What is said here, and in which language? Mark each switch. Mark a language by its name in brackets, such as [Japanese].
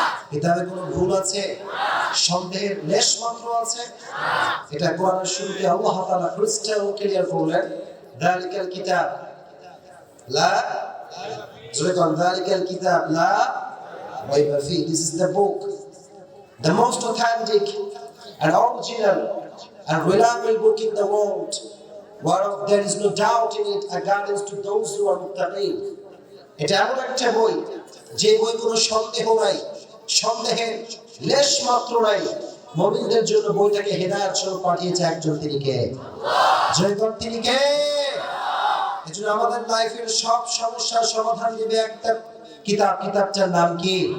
[Bangla] কিতাবে কোনো ভুল আছে? সন্দেহের লেশ মাত্র আছে? এটা কোরআনের শুরুতে আল্লাহ তাআলা ক্রিস্টাল ক্লিয়ার করলেন, [Arabic] যালিকাল কিতাব লা, [Bangla] জোরে বল [Arabic] যালিকাল কিতাব লা রাইবা ফি। [English] This is the book, the most authentic and original and reliable book in the world, whereof there is no doubt in it, a guidance to those who are muttaqin. [Bangla] এটা এমন একটা বই, যে বই কোনো সন্দেহ নাই, সন্দেহের লেশ মাত্র নাই। মুমিনদের জন্য বইটাকে হেদায়েত স্বরূপ পাঠিয়েছে একজন, তিনি কে? জয় কর, তিনি কে? এজন্য আমাদের লাইফের সব সমস্যার সমাধান দিবে একটা কিতাব। কিতাবটার নাম কি?